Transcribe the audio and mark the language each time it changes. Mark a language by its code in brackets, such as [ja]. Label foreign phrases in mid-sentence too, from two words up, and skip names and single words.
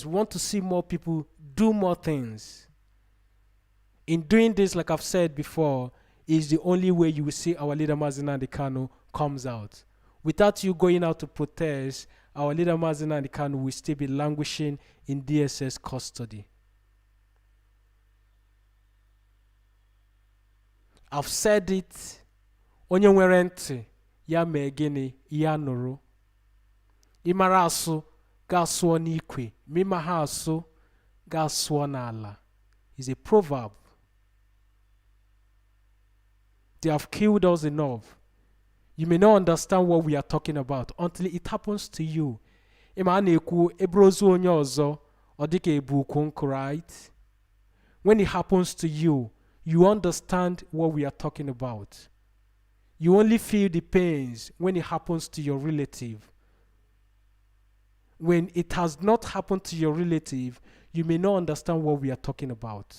[en] We want to see more people do more things. In doing this, like I've said before, is the only way you will see our leader Mazi Nnamdi Kanu comes out. Without you going out to protest, our leader Mazi Nnamdi Kanu will still be languishing in DSS custody. I've said it. [ig] Onye nwere ntị ya mee gịnị ya nụrụ. Ịmara asụ ga asụọ n'ikwe, ma ịma ha asụ ga asụọ n'ala. [en] It's a proverb. They have killed us enough. You may not understand what we are talking about until it happens to you. [ig] Ịma a na-ekwu ebrozu onye ọzọ ọ dịka ebu ukwu nkụ, right? [en] When it happens to you, you understand what we are talking about. You only feel the pains when it happens to your relative. When it has not happened to your relative, you may not understand what we are talking about.